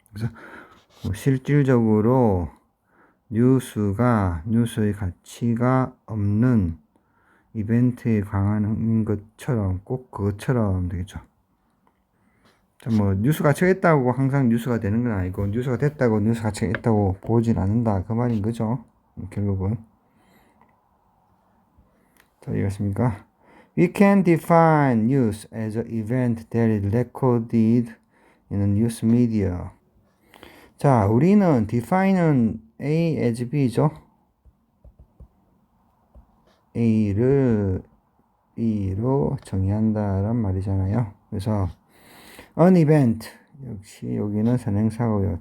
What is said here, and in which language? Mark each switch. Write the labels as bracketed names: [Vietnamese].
[Korean] 그래서 실질적으로 뉴스의 가치가 없는 이벤트에 관한인 것처럼 꼭 그것처럼 되겠죠. 자, 뉴스 가치가 있다고 항상 뉴스가 되는 건 아니고, 뉴스가 됐다고 뉴스 가치가 있다고 보진 않는다 그 말인 거죠. 결국은. 자, 이해했습니까? [English] We can define news as an event that is recorded in a news media. [Korean] 자, 우리는 define은 A as B죠. A를 B로 정의한다란 말이잖아요. 그래서 [English] an event, [Korean] 역시 여기는 선행사고요.